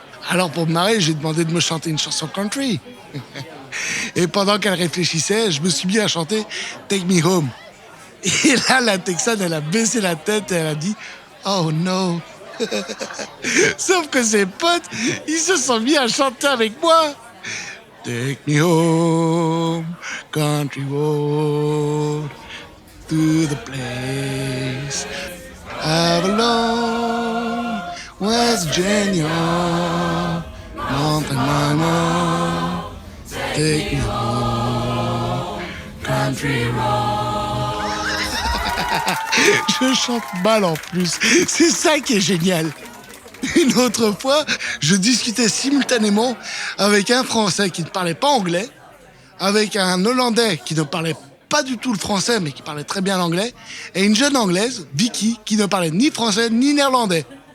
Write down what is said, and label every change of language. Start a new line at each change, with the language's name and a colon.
French: Alors pour me marrer, j'ai demandé de me chanter une chanson country. Et pendant qu'elle réfléchissait, je me suis mis à chanter Take Me Home. Et là, la texane, elle a baissé la tête et elle a dit
English: Oh no.
French: Sauf que ses potes, ils se sont mis à chanter avec moi.
English: Take me home, country road, to the place I belong, West Virginia, Mountain Mama, take me home, country road.
French: Je chante mal en plus, c'est ça qui est génial. Une autre fois, je discutais simultanément avec un Français qui ne parlait pas anglais, avec un Hollandais qui ne parlait pas du tout le français, mais qui parlait très bien l'anglais, et une jeune Anglaise, Vicky, qui ne parlait ni français ni néerlandais.